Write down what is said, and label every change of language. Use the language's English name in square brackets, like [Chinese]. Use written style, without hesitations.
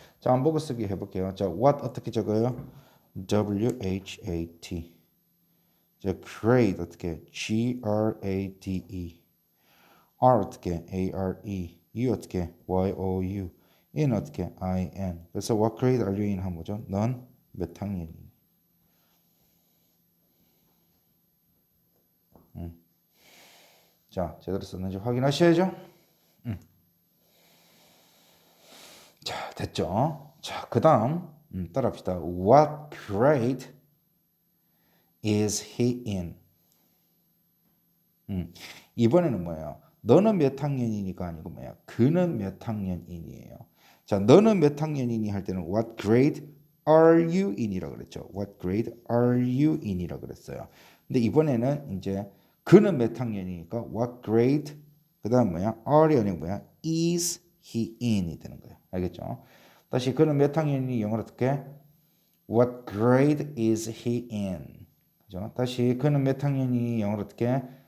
[Korean] 자, 안 보고 쓰기 해볼게요. 자, what 어떻게 적어요? W-H-A-T. 자, grade 어떻게? G-R-A-D-E. R 어떻게 ARE, U 어떻게 YOU, in 어떻게 IN. 그래서 what grade are you in 한 뭐죠? 넌 몇 학년이니? 자, 제대로 썼는지 확인하셔야죠. 자, 됐죠? 자, 그 다음 따라합시다. [English] What grade is he in? [Korean] 이번에는 뭐예요? 너는 몇 학년이니가 아니고 뭐야? 그는 몇 학년이니에요. 자, 너는 몇 학년이니 할 때는 [English] what grade are you in [Korean] 이라 그랬죠. [English] What grade are you in [Korean] 이라 그랬어요. 근데 이번에는 이제 그는 몇 학년이니까 what grade 그다음 뭐야? are이 아니고 뭐야? is he in이 되는 거예요. 알겠죠? 다시 그는 몇 학년이니 영어로 어떻게? [English] What grade is he in? 그죠? [Korean] 다시 그는 몇 학년이니 영어로 어떻게?